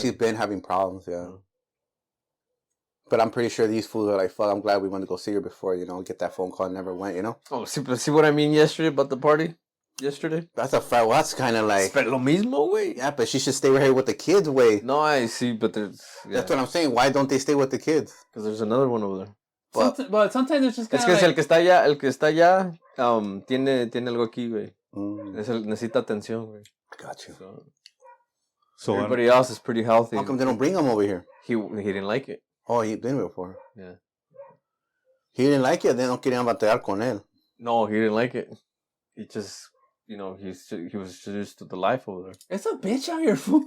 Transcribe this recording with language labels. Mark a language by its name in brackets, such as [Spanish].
[English] she's been having problems, yeah. But I'm pretty sure these fools are like, fuck, I'm glad we went to go see her before, get that phone call and never went, Oh, see what I mean yesterday about the party? Yesterday? That's a fact. Well, that's kind of like, [Spanish] Pero lo mismo, güey. [English] yeah, but she should stay right here with the kids, way. No, I see, but there's That's what I'm saying. Why don't they stay with the kids? because there's another one over there. But sometimes it's just kind [Spanish] Es [English] of [Spanish] que [English] like... [Spanish] si el que está allá, tiene algo aquí, güey. Necesita atención, güey. [English] Gotcha. So Everybody else is pretty healthy. How come they don't bring him over here? He didn't like it. Oh, he'd been here before. Yeah. He didn't like it. They [Spanish] no querían batallar con él. [English] No, he didn't like it. He just, he was used to the life over there. It's a bitch out here, fool.